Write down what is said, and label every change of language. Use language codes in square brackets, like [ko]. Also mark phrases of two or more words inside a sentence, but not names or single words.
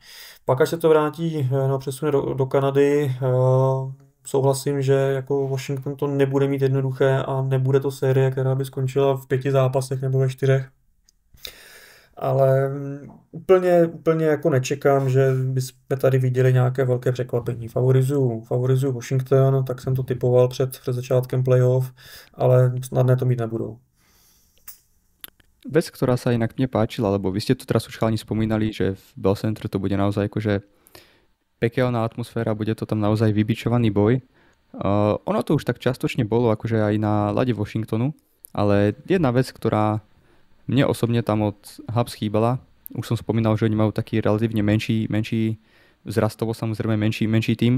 [cs] Pak až se to vrátí, přesune do Kanady, souhlasím, že jako Washington to nebude mít jednoduché a nebude to série, která by skončila v 5 zápasech nebo ve 4. Ale úplně jako nečekám, že bychom tady viděli nějaké velké překvapení. Favorizuju Washington, tak jsem to typoval před začátkem playoff, ale snadné to mít nebudou. [sk] Vec, ktorá sa inak mne páčila, lebo vy ste tu teraz už chalani spomínali, že v Bell Center to bude naozaj akože pekelná atmosféra, bude to tam naozaj vybičovaný boj. Ono to už tak častočne bolo akože aj na ľade Washingtonu, ale jedna vec, ktorá mne osobne tam od Habs chýbala, už som spomínal, že oni majú taký relatívne menší vzrastovo, samozrejme menší tím.